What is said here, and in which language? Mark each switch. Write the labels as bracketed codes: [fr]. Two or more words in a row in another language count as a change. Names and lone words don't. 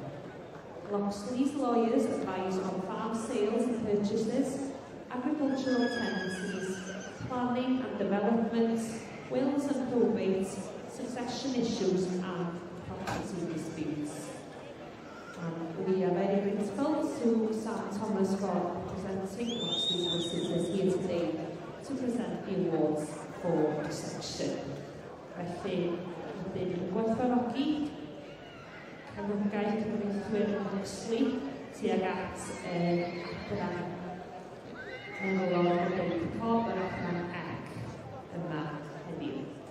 [en] Loxley's lawyers advise on farm sales and purchases, agricultural tenancies, planning and development, wills and probates, succession issues and property disputes. We are very grateful to Sam Thomas for presenting Loxley Solicitors here today to present the awards for the section. [cy] Felly, wedyn yn gwerthfawrogi cefnogaeth cyfreithwyr Loxley tuag at adran menywod o David Cobb yr adran ec yma heddiw.